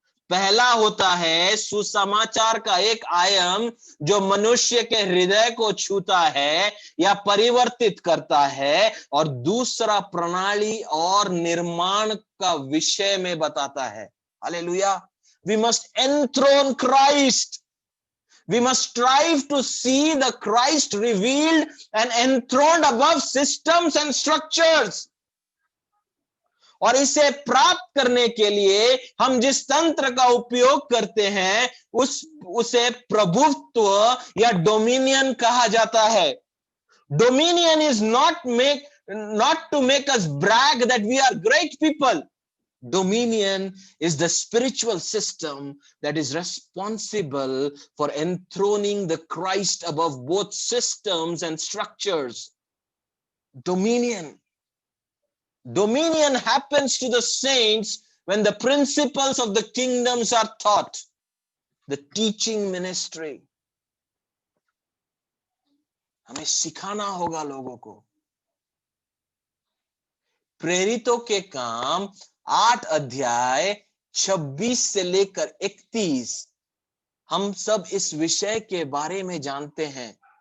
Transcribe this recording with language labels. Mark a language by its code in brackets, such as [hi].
[hi] पहला होता है सुसमाचार का एक आयाम जो मनुष्य के हृदय को छूता है या परिवर्तित करता है, और दूसरा प्रणाली और निर्माण का विषय में बताता है। Hallelujah. [en] We must enthrone Christ. We must strive to see the Christ revealed and enthroned above systems and structures. [hi] और इसे प्राप्त करने के लिए हम जिस तंत्र का उपयोग करते हैं उसे प्रभुत्व या डोमिनियन कहा जाता है। [en] Dominion is not to make us brag that we are great people. Dominion is the spiritual system that is responsible for enthroning the Christ above both systems and structures. Dominion happens to the saints when the principles of the kingdoms are taught. The teaching ministry. [hi] हमें सिखाना होगा लोगों को। प्रेरितों के काम 8 अध्याय 26 से लेकर 31, हम सब इस विषय के बारे में जानते हैं।